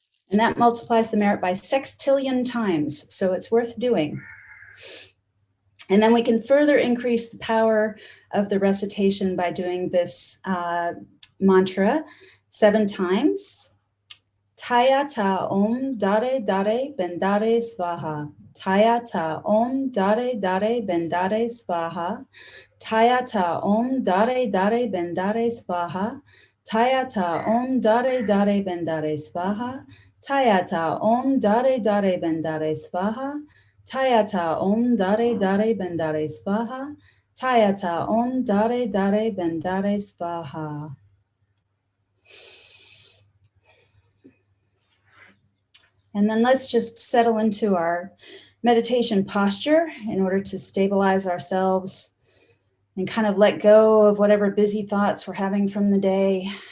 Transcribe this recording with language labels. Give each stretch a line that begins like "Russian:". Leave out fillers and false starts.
English: And that multiplies the merit by 6,000,000,000 times, so it's worth doing. And then we can further increase the power of the recitation by doing this mantra 7 times.
Sanskrit: TAYATHA Om DHARE DHARE BENDHARE SVAHA. TAYATHA Om DHARE DHARE BENDHARE SVAHA. TAYATHA Om DHARE DHARE BENDHARE SVAHA. TAYATHA Om DHARE DHARE BENDHARE SVAHA. TAYATHA Om DHARE DHARE BENDHARE SVAHA. TAYATHA Om DHARE DHARE BENDHARE SVAHA. TAYATHA Om DHARE DHARE BENDHARE SVAHA.
English: And then let's just settle into our meditation posture in order to stabilize ourselves and kind of let go of whatever busy thoughts we're having from the day.